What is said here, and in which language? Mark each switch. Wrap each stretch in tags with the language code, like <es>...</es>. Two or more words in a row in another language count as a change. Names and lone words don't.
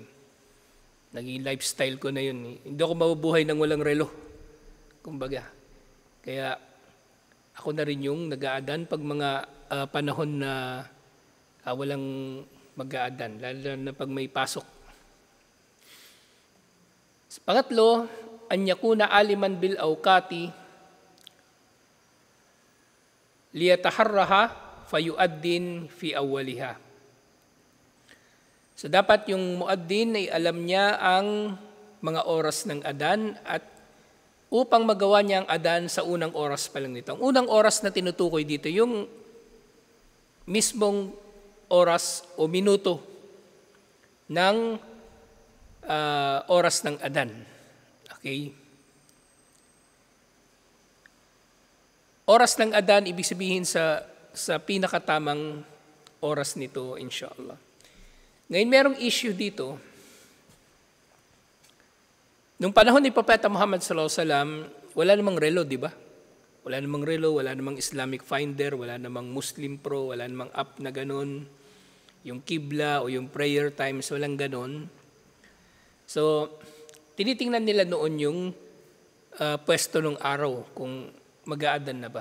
<tl>Naging lifestyle ko na yun. Hindi ako mabubuhay ng walang relo. Kumbaga. Kaya ako na rin yung nag-aadan pag mga panahon na walang mag-aadan. Lalo na pag may pasok. Pangatlo,</tl> <ar>أن يكون عالما بالأوقات ليتحراها فيؤذن في أولها.</ar> <tl>So dapat yung muaddin ay alam niya ang mga oras ng adan at upang magawa niya ang adan sa unang oras pa lang nito. Ang unang oras na tinutukoy dito, yung mismong oras o minuto ng oras ng adan. Okay? Oras ng adan, ibig sabihin sa pinakatamang oras nito, inshallah. Ngayon, merong issue dito. Nung panahon ni Propeta Muhammad</tl> <ar>صلى الله عليه وسلم,</ar> <tl>wala namang relo, di ba? Wala namang relo, wala namang Islamic Finder, wala namang Muslim Pro, wala namang app na ganun. Yung Qibla o yung</tl> <en>prayer times,</en> <tl>walang ganun. So, tinitingnan nila noon yung pwesto ng araw, kung mag-aadan na ba.</tl>